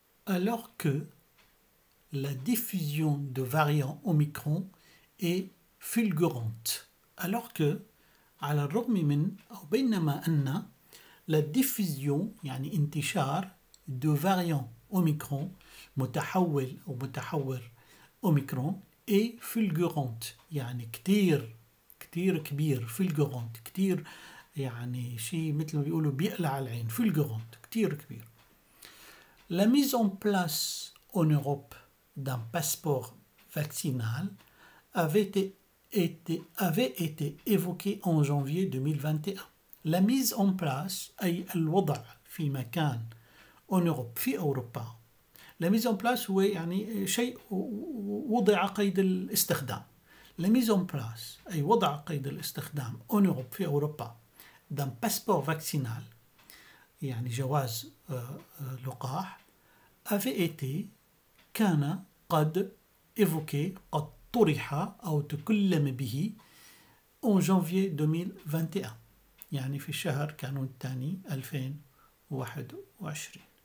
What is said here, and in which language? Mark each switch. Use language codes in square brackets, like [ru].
[fr] alors que la diffusion de variants Omicron est fulgurante [ar] alors que على الرغم من أو بينما أن [fr] la diffusion [ar] يعني انتشار [fr] de variants Omicron [ar] متحول أو متحور أوميكرون [fr] est fulgurante [ar] يعني كتير كبير fulgurante كتير يعني شيء مثل ما بيقولوا بيقلع العين fulgurante كتير كبير. [fr] La mise en place en Europe d'un passeport vaccinal avait avait été évoquée en janvier 2021. La mise en place [ar] أي الوضع في مكان [fr] en Europe [ar] في أوروبا. La mise en place هو يعني شيء وضع قيد الاستخدام. [fr] La mise en place [ar] أي وضع قيد الاستخدام [fr] en Europe [ar] في أوروبا [fr] d'un passeport vaccinal [ar] يعني جواز لقاح [fr] avait été [ar] كان قد évoqué قد طرح أو تكلم به [fr] en janvier 2021 [ar] يعني في الشهر كانون الثاني 2021.